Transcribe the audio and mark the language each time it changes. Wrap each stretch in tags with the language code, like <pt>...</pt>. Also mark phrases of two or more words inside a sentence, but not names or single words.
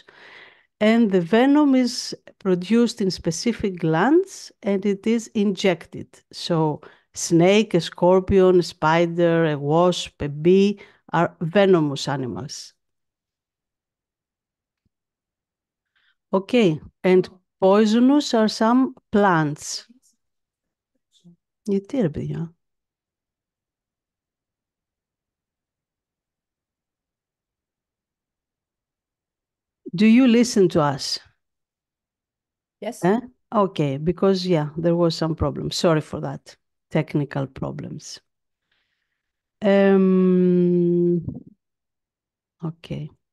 <en>And the venom is produced in specific glands, and it is injected. So snake, a scorpion, a spider, a wasp, a bee are venomous animals. Okay, and poisonous are some plants.</en> <el>Γιατί ρε παιδιά?</el> <en>Do you listen to us? Yes. Okay, because yeah, there was some problem. Sorry for that. Technical problems. Okay.</en>